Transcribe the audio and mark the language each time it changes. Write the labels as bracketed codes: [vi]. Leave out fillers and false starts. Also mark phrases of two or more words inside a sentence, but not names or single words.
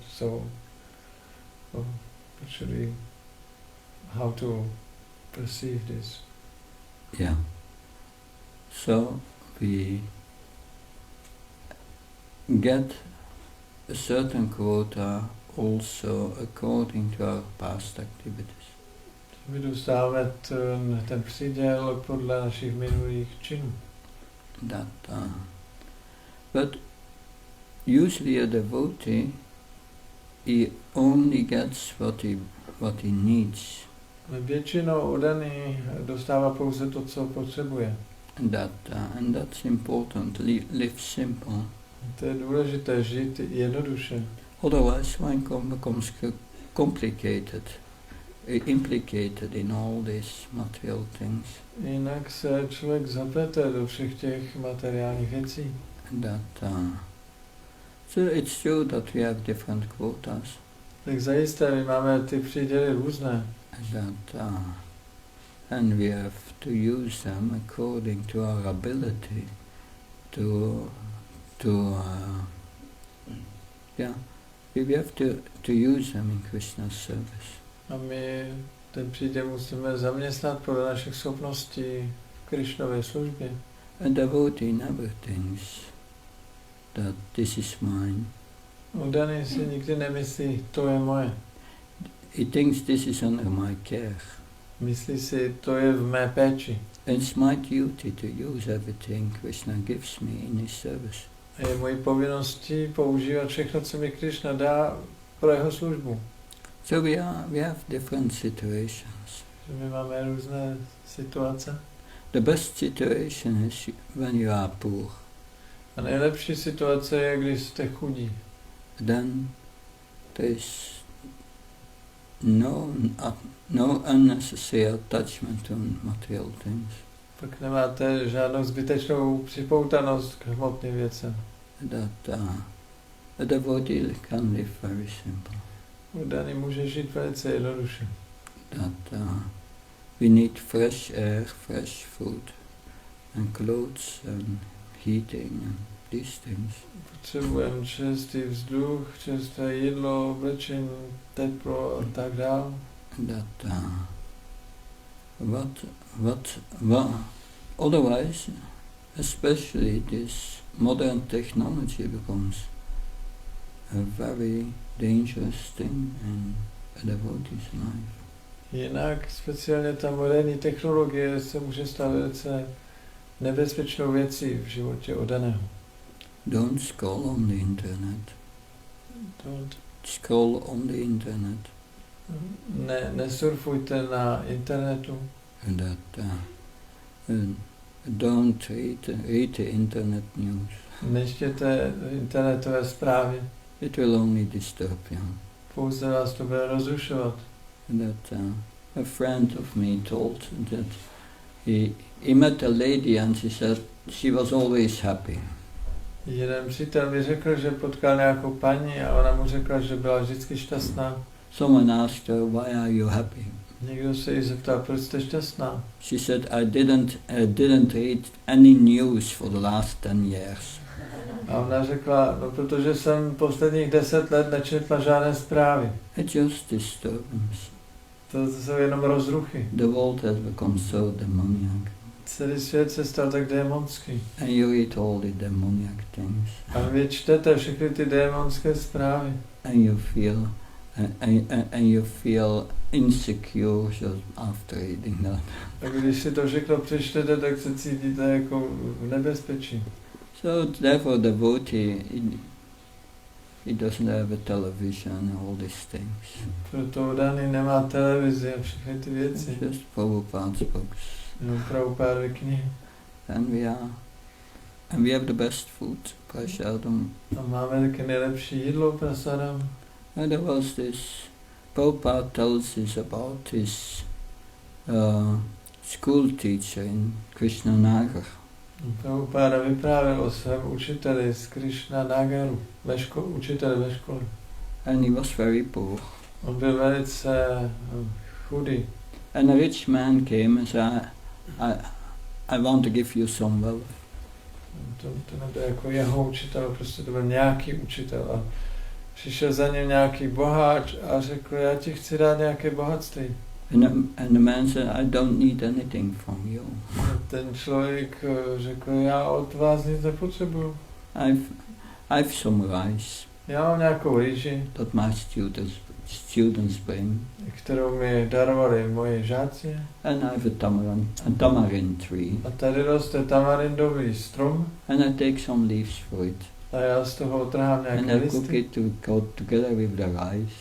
[en] So, how to perceive this? Yeah. So we get a certain quota also according to our past activities. [cs] My dostáváme ten příděl podle našich minulých činů. [en] But usually a devotee, he only gets what he needs. [cs] Většinou oddaný dostává pouze to, co potřebuje. [en] And that's important. Live simple. [cs] To je důležité, žít jednoduše. [en] Otherwise, one becomes complicated, implicated in all these material things. [cs] Jinak se člověk zaplete do všech těch materiálních věcí. [en] So it's true that we have different quotas. [cs] Tak zajisté, my máme ty příděly různé. [en] And we have to use them according to our ability we have to use them in Krishna's service. [cs] A my ten příděl musíme zaměstnat podle našich schopností v Krišnové službě. [en] A devotee never thinks that this is mine. [cs] Oddaný si nikdy nemyslí, to je moje. [en] He thinks this is under my care. [cs] Myslí si, to je v mé péči. [en] It's my duty to use everything Krishna gives me in his service. [cs] A je mojí povinností používat všechno, co mi Krishna dá pro jeho službu. [en] So we have different situations. [cs] My máme různé situace. [en] The best situation is when you are poor. [cs] A nejlepší situace je, když jste chudí. [en] Then there is no unnecessary attachment to material things. [cs] Pak nemáte žádnou zbytečnou připoutanost k hmotným věcem. [en] A devotee can live very simple. [cs] Oddaný může žít velice jednoduše. [en] We need fresh air, fresh food, and clothes, and heating, and these things. [cs] Potřebujeme čerstvý vzduch, čerstvé jídlo, oblečení, teplo a tak dále. [en] Otherwise, especially this modern technology becomes a very dangerous thing in a devotee's life. [cs] Jinak speciálně ta moderní technologie se může stát velice nebezpečnou věcí v životě oddaného. [en] Don't scroll on the internet. Don't scroll on the internet. [cs] Nesurfujte na internetu. [en] Don't read the internet news. [cs] Nečtěte internetové zprávy. [en] It will only disturb you. [cs] Pouze vás to bude rozrušovat. [en] A friend of me told that he met a lady and she said she was always happy. [cs] Jeden přítel mi řekl, že potkal nějakou paní a ona mu řekla, že byla vždycky šťastná. [en] Someone asked her, why are you happy? [cs] Někdo se jí zeptal, proč jste šťastná? [en] She said, I didn't read any news for the last 10 years. [cs] A ona řekla, no protože jsem posledních 10 let nečetla žádné zprávy. [en] It's just disturbance. [cs] To jsou jenom rozruchy. [en] The world has become so demoniac. [cs] Celý svět se stal tak démonský. [en] And you read all the demoniac things. [cs] A vy čtete všechny ty démonské zprávy. [en] And you feel insecure just after reading that. [cs] A když si to všechno přečtete, tak se cítíte jako v nebezpečí. [en] So therefore devotee, he doesn't have a television and all these things. [cs] Proto Udani nemá televizi a všechny ty věci. [en] It's just Prabhupada's books. [cs] Jenom Prabhupádovy knihy. [en] And we have the best food, prasadam. [cs] A máme taky nejlepší jídlo, prasadam. [en] And there was this, Prabhupada tells us about his school teacher in Krishnanagar. [cs] Prabhupáda vyprávěl o svém učiteli z Krishnanagaru, učiteli ve škole. [en] And he was very poor. [cs] On byl velice chudý. [en] And a rich man came and said, I want to give you some wealth. [cs] To nebyl jako jeho učitel, prostě to byl nějaký učitel. A přišel za ním nějaký boháč a řekl, já ti chci dát nějaké bohatství. [en] And the man said, I don't need anything from you. [cs] Ten člověk řekl, já od vás nic nepotřebuju. [en] I've some rice. [cs] Já mám nějakou rýži, [en] that my students bring. [cs] Kterou mi darovali moji žáci. [en] And I have a tamarind tree. [cs] A tady roste tamarindový strom. [en] And I take some leaves for it. [cs] A já z toho otrhám nějaké listy. [en] And I cook it to go together with the rice.